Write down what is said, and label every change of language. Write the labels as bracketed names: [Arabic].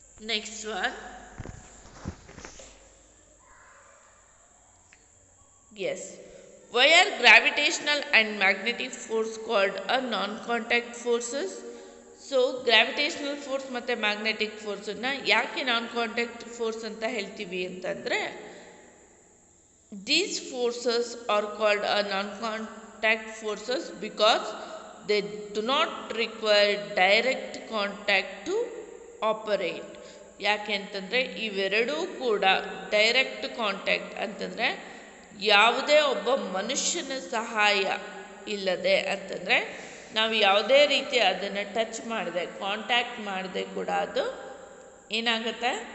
[English] Next one, yes, why are gravitational and magnetic force called a non contact forces? [Kannada] So gravitational force ಮತ್ತು magnetic ಫೋರ್ಸನ್ನು ಯಾಕೆ non contact force ಅಂತ ಹೇಳ್ತೀವಿ ಅಂತಂದರೆ, [English] these forces are called a non-contact forces because they do not require direct contact to operate. [Kannada] ಯಾಕೆ ಅಂತಂದರೆ ಇವೆರಡೂ ಕೂಡ direct contact ಅಂತಂದರೆ ಯಾವುದೇ ಒಬ್ಬ ಮನುಷ್ಯನ ಸಹಾಯ ಇಲ್ಲದೆ, ಅಂತಂದರೆ ನಾವು ಯಾವುದೇ ರೀತಿ ಅದನ್ನು ಟಚ್ ಮಾಡದೆ, ಕಾಂಟ್ಯಾಕ್ಟ್ ಮಾಡದೆ ಕೂಡ ಅದು ಏನಾಗುತ್ತೆ?